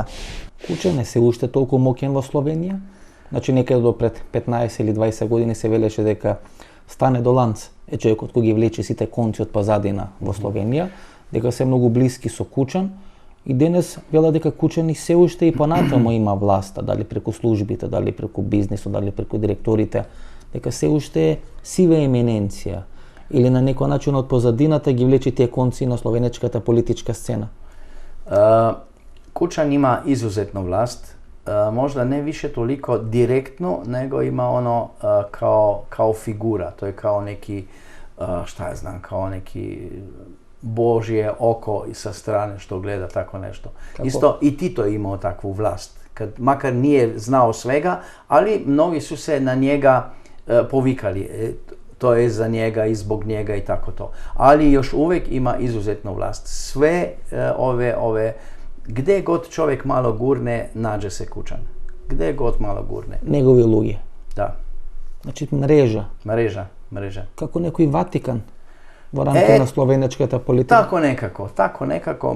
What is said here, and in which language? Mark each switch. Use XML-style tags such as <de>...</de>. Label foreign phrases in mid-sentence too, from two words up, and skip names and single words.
<mk>Кучан е се уште толку моќен во Словенија? Значи некаде до пред 15 или 20 години се велеше дека Стане Доланц е човекот кој ги влече сите конци од позадина во Словенија, дека се многу блиски со Кучан, и денес вела дека Кучан и се уште и понатаму има власта, дали преку службите, дали преку бизнисот, дали преку директорите, дека се уште е сива еминенција или на некој начин од позадината ги влече тие конци на словенечката политичка сцена.</mk> <hr>Kučan ima izuzetna vlast, možda ne više toliko direktno, nego ima ono kao figura, to je kao neki, šta ja znam, kao neki Božje oko sa strane što gleda tako nešto. Tako. Isto i Tito je imao takvu vlast, makar nije znao svega, ali mnogi su se na njega povikali. to je za njega i zbog njega i tako to. Ali još uvijek ima izuzetnu vlast. Sve ove gdje god čovjek malo gurne, nađe se Kučan. Gdje god malo gurne.</hr> <mk>Негови луѓе.</mk> <hr>Da.</hr> <mk>Значи мрежа.</mk> <hr>Mreža.</hr> <mk>Како некој Ватикан во рамките на словенечката политика.</mk> <hr>Tako nekako.</hr>